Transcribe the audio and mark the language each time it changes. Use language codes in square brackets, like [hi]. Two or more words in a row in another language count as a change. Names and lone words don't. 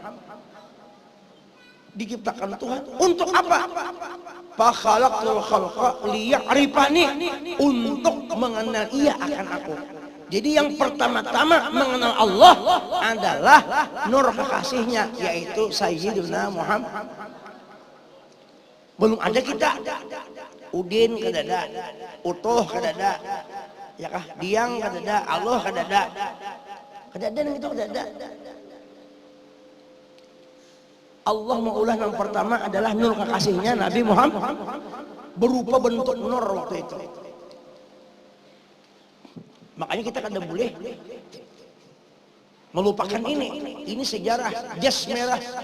[id] Diciptakan Tuhan untuk apa? [ar] Fakhalaqtul khalqa liya'rifani, [id] untuk mengenal ia akan aku. Jadi yang pertama-tama mengenal Allah adalah nur kekasihnya, yaitu Sayyiduna Muhammad. Belum ada kita. [bjn] Udin kadada, utuh kadada, ya kah? Diang kadada, Allah kadada, kadada yang itu kadada. [id] Allah maulah yang pertama adalah nur kekasihnya Nabi Muhammad, berupa bentuk nur waktu itu. Makanya kita kada boleh melupakan ini sejarah jas merah.